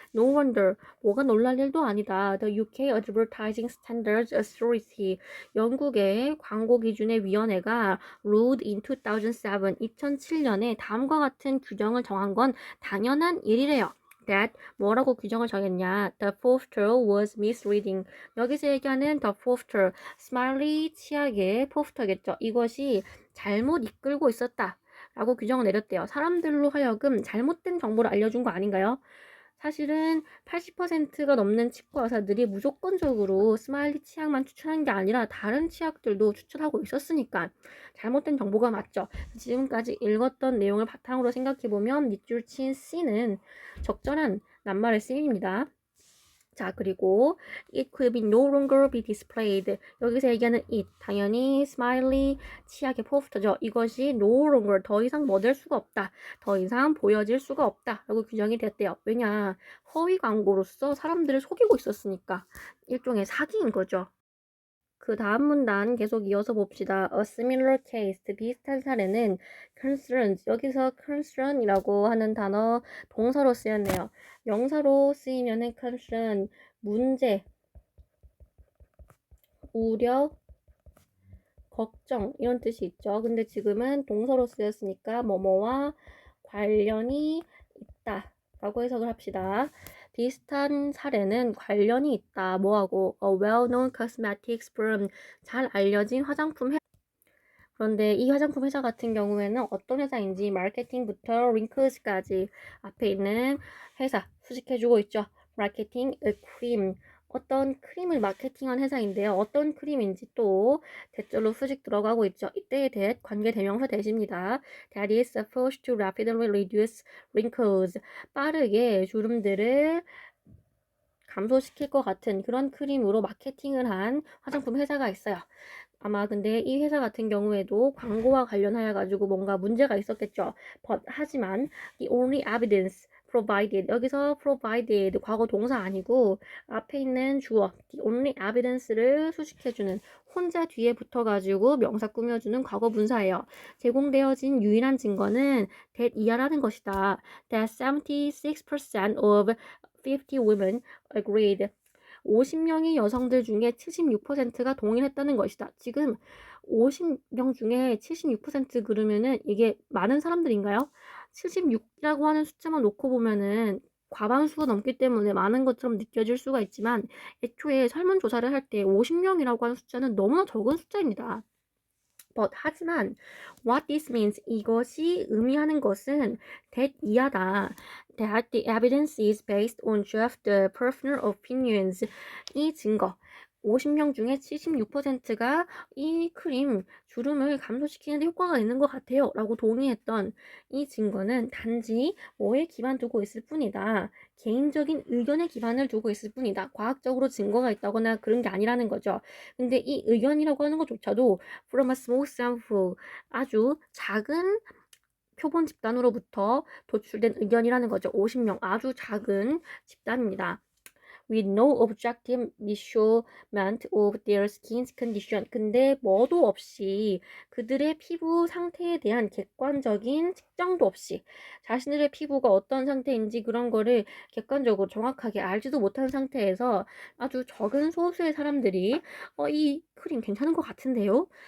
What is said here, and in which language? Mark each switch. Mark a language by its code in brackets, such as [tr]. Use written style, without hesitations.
[en] No wonder, [ko] 뭐가 놀랄 일도 아니다. [en] The UK Advertising Standards Authority, [ko] 영국의 광고기준의 위원회가 ruled in 2007년에 다음과 같은 규정을 정한 건 당연한 일이래요. That 뭐라고 규정을 정했냐? [en] The poster was misleading. [ko] 여기서 얘기하는 the poster, 스마일리 치약의 포스터겠죠. 이것이 잘못 이끌고 있었다. 라고 규정을 내렸대요. 사람들로 하여금 잘못된 정보를 알려준 거 아닌가요? 사실은 80%가 넘는 치과 의사들이 무조건적으로 스마일리 치약만 추천한 게 아니라 다른 치약들도 추천하고 있었으니까 잘못된 정보가 맞죠. 지금까지 읽었던 내용을 바탕으로 생각해보면 밑줄 친 C는 적절한 낱말의 쓰임입니다. [en] 자, 그리고 it could be no longer be displayed. [ko] 여기서 얘기하는 it, 당연히 스마일리 치약의 포스터죠. 이것이 no longer, 더 이상 뭐 될 수가 없다. 더 이상 보여질 수가 없다. 라고 규정이 됐대요. 왜냐, 허위 광고로서 사람들을 속이고 있었으니까. 일종의 사기인 거죠. 그 다음 문단 계속 이어서 봅시다. [en] A similar case, [ko] 비슷한 사례는 concerns, 여기서 concern이라고 하는 단어 동사로 쓰였네요. 명사로 쓰이면은 concern, 문제, 우려, 걱정 이런 뜻이 있죠. 근데 지금은 동사로 쓰였으니까 뭐뭐와 관련이 있다 라고 해석을 합시다. 비슷한 사례는 관련이 있다. 뭐하고? [en] A well-known cosmetics firm. [ko] 잘 알려진 화장품 회사. 그런데 이 화장품 회사 같은 경우에는 어떤 회사인지 마케팅부터 링크스까지 앞에 있는 회사 수식해주고 있죠. 마케팅, 크림. 어떤 크림을 마케팅한 회사인데요. 어떤 크림인지 또 대절로 수식 들어가고 있죠. 이때의 that 관계대명사 대시입니다. [en] That is supposed to rapidly reduce wrinkles. [ko] 빠르게 주름들을 감소시킬 것 같은 그런 크림으로 마케팅을 한 화장품 회사가 있어요. 아마 근데 이 회사 같은 경우에도 광고와 관련하여 가지고 뭔가 문제가 있었겠죠. But, 하지만 [en] the only evidence provided. [ko] 여기서 provided 과거 동사 아니고 앞에 있는 주어 the only evidence를 수식해주는 혼자 뒤에 붙어가지고 명사 꾸며주는 과거 분사예요. 제공되어진 유일한 증거는 that 이하라는 것이다. [en] That 76% of 50 women agreed. [ko] 50명의 여성들 중에 76%가 동의했다는 것이다. 지금 50명 중에 76% 그러면은 이게 많은 사람들인가요? 76이라고 하는 숫자만 놓고 보면은 과반수가 넘기 때문에 많은 것처럼 느껴질 수가 있지만 애초에 설문조사를 할 때 50명이라고 하는 숫자는 너무나 적은 숫자입니다. 하지만 [en] what this means [ko] 이것이 의미하는 것은 that 이하다. [en] That the evidence is based on just the personal opinions. [ko] 이 증거 50명 중에 76%가 이 크림 주름을 감소시키는 데 효과가 있는 것 같아요 라고 동의했던 이 증거는 단지 뭐에 기반 두고 있을 뿐이다. 개인적인 의견에 기반을 두고 있을 뿐이다. 과학적으로 증거가 있다거나 그런 게 아니라는 거죠. 근데 이 의견이라고 하는 것조차도 [en] from a small sample [ko] 아주 작은 표본 집단으로부터 도출된 의견이라는 거죠. 50명 아주 작은 집단입니다. [en] with no objective measurement of their skin condition. [ko] 근데 뭐도 없이 그들의 피부 상태에 대한 객관적인 측정도 없이 자신들의 피부가 어떤 상태인지 그런 거를 객관적으로 정확하게 알지도 못한 상태에서 아주 적은 소수의 사람들이 이 크림 괜찮은 것 같은데요?